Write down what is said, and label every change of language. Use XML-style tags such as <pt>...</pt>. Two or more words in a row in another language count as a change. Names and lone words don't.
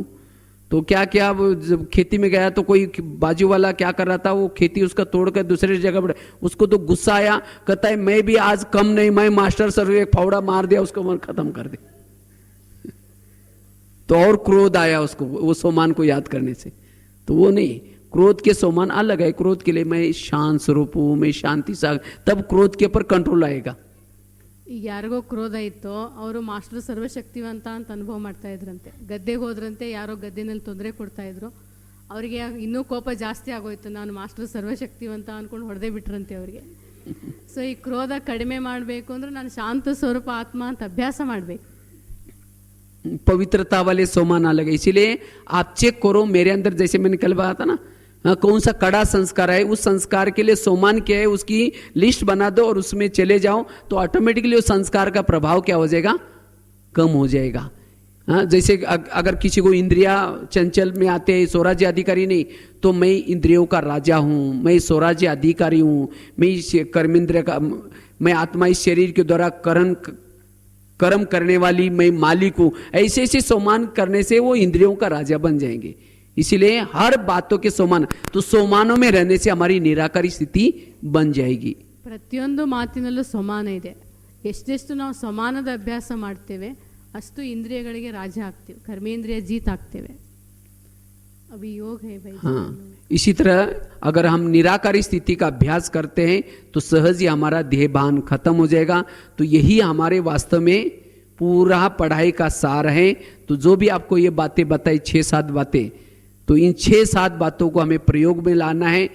<hi>तो क्या क्या, जब खेती में गया तो कोई बाजू वाला क्या कर रहा था, वो खेती उसका तोड़कर दूसरे जगह पर, उसको तो गुस्सा आया, कहता है मैं भी आज कम नहीं, मैं मास्टर सर्व, एक फावड़ा मार दिया उसको, मन खत्म कर दे. तो और क्रोध आया उसको वो सोमान को याद करने से. तो वो नहीं, क्रोध के सोमान अलग है. क्रोध के लिए मैं शांत स्वरूप हूं, मैं शांति सागर, तब क्रोध के ऊपर कंट्रोल आएगा.</hi> <kn>ಈಗ ಯಾರಿಗೋ ಕ್ರೋಧ ಇತ್ತು, ಅವರು ಮಾಸ್ಟರ್ ಸರ್ವಶಕ್ತಿವಂತ ಅಂತ ಅನುಭವ ಮಾಡ್ತಾ ಇದ್ರಂತೆ. ಗದ್ದೆಗೆ ಹೋದ್ರಂತೆ, ಯಾರೋ ಗದ್ದೆನಲ್ಲಿ ತೊಂದರೆ ಕೊಡ್ತಾ ಇದ್ರು, ಅವರಿಗೆ ಇನ್ನೂ ಕೋಪ ಜಾಸ್ತಿ ಆಗೋಯ್ತು, ನಾನು ಮಾಸ್ಟರ್ ಸರ್ವಶಕ್ತಿವಂತ ಅಂದ್ಕೊಂಡು ಹೊಡೆದೇ ಬಿಟ್ರಂತೆ ಅವರಿಗೆ. ಸೊ ಈ ಕ್ರೋಧ ಕಡಿಮೆ ಮಾಡಬೇಕು ಅಂದ್ರೆ ನಾನು ಶಾಂತ ಸ್ವರೂಪ ಆತ್ಮ ಅಂತ ಅಭ್ಯಾಸ ಮಾಡಬೇಕು.</kn> <hi>पवित्रता वाले सोमान अलग है. इसीलिए आप चेक करो मेरे अंदर, जैसे मैंने कल बताया था ना, कौन सा कड़ा संस्कार है, उस संस्कार के लिए सोमान क्या है उसकी लिस्ट बना दो और उसमें चले जाओ, तो ऑटोमेटिकली उस संस्कार का प्रभाव क्या हो जाएगा, कम हो जाएगा. जैसे अगर किसी को इंद्रिया चंचल में आते हैं, स्वराज्य अधिकारी नहीं, तो मैं इंद्रियों का राजा हूँ, मैं स्वराज्य अधिकारी हूँ, मैं कर्मेंद्रिय का, मैं आत्मा इस शरीर के द्वारा कर्म करने वाली मैं मालिक हूं. ऐसे ऐसे सोमान करने से वो इंद्रियों का राजा बन जाएंगे. इसीलिए हर बातों के सोमान, तो सोमानों में रहने से हमारी निराकारी स्थिति बन जाएगी.</hi> <kn>ಪ್ರತಿಯೊಂದು ಮಾತಿನಲ್ಲೂ ಸಮಾನ ಇದೆ. ಎಷ್ಟೆಷ್ಟು ನಾವು ಸಮಾನದ ಅಭ್ಯಾಸ ಮಾಡ್ತೇವೆ ಅಷ್ಟು ಇಂದ್ರಿಯಗಳಿಗೆ ರಾಜ ಆಗ್ತೇವೆ, ಕರ್ಮೇಂದ್ರಿಯ ಜೀತ್ ಆಗ್ತೇವೆ.</kn> <hi>अभी योग है भाई. हाँ, इसी तरह अगर हम निराकारी स्थिति का अभ्यास करते हैं तो सहज ही हमारा देह भान खत्म हो जाएगा. तो यही हमारे वास्तव में पूरा पढ़ाई का सार है. तो जो भी आपको ये बातें बताई, 6-7 बातें, तो इन 6-7 बातों को हमें प्रयोग में लाना है.</hi>